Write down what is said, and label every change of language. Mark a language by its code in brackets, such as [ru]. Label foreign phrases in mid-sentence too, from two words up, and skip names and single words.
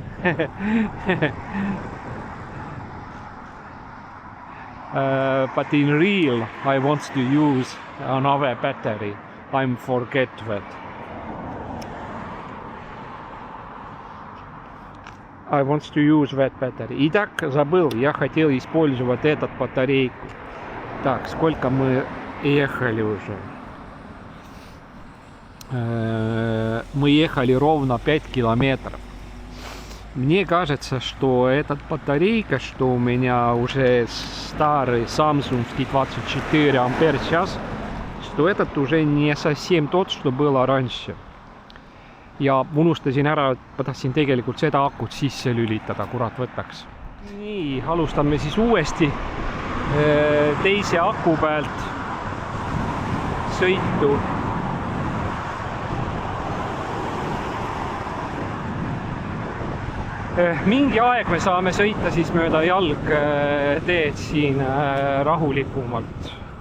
[en] But in real, I want to use another battery. I forget that. I want to use that battery. [ru] Итак, забыл, я хотел использовать этот батарейку. Так, сколько мы ехали уже? Мы ехали ровно 5 километров. Мне кажется, что этот батарейка, что у меня уже старый Samsung 24 ампер час, что этот уже не совсем тот, что было раньше. [et] Ja unustasin ära, et ma tahtsin tegelikult seda akut sisse lülitada, kurat võtaks. Nii, alustame siis uuesti teise aku pealt sõitu. Mingi aeg me saame sõita siis mööda jalgteed siin rahulikumalt.